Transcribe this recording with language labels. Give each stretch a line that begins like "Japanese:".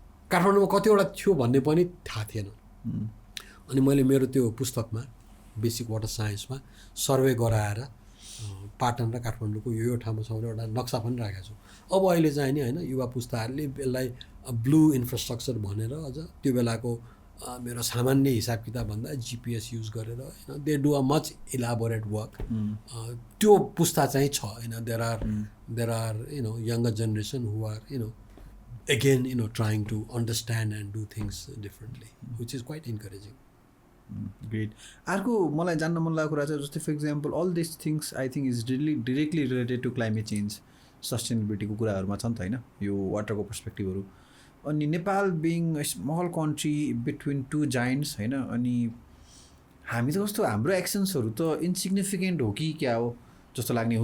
Nepali: काठमाडौँमा कतिवटा थियो भन्ने पनि थाहा थिएन। अनि मैले मेरो त्यो पुस्तकमा बेसिक वाटर साइन्समा सर्वे गराएर पाटन र काठमाडौँको यो ठाउँमा छ भने एउटा नक्सा पनि राखेको छु। अब अहिले चाहिँ नि होइन युवा पुस्ताहरूले यसलाई ब्लू इन्फ्रास्ट्रक्चर भनेर अझ त्यो बेलाको मेरो सामान्य हिसाब किताब भन्दा GPS युज गरेर होइन
English: They do a much elaborate work.
Nepali: त्यो पुस्ता चाहिँ छ होइन।
English: There are younger generation who are again trying to understand and do things differently, which is quite encouraging. Great.
Nepali: अर्को मलाई जान्न मन लागेको कुरा चाहिँ जस्तै
English: for example all this things I think is directly related to climate change सस्टेनेबिलिटीको
Nepali: कुराहरूमा छ नि त होइन, यो वाटरको पर्सपेक्टिभहरू। अनि Nepal
English: being a small country between two giants
Nepali: होइन, अनि हामी त कस्तो हाम्रो एक्सन्सहरू त इन्सिग्निफिकेन्ट हो कि क्या हो जस्तो लाग्ने।